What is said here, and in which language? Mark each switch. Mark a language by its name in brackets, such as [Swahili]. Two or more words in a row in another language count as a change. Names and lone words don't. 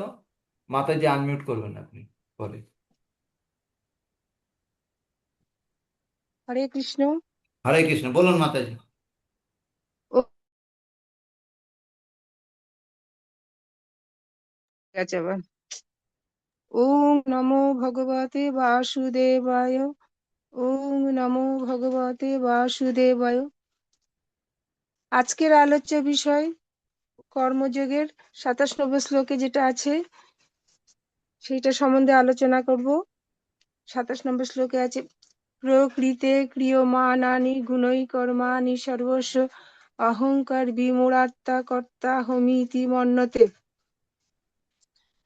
[Bangla] মাতাজি আনমিউট করবেন আপনি পরে। হরে কৃষ্ণ। হরে কৃষ্ণ, বলুন মাতাজি। ও গেছে আবার। [Sanskrit] ওম নমো ভগবতে বাসুদেবায়। ওম নমো ভগবতে বাসুদেবায়। [Bangla] আজকের আলোচ্য বিষয় কর্মযোগের 27 নম্বর শ্লোকে যেটা আছে সেইটা সম্বন্ধে আলোচনা করব। 27 নম্বর শ্লোকে আছে, [Sanskrit] প্রকৃতে ক্রিয়মাণানি গুণৈ কর্মাণি সর্বস্ব অহংকার বিমূঢ়াত্মা কর্তা হমিতি মন্যতে।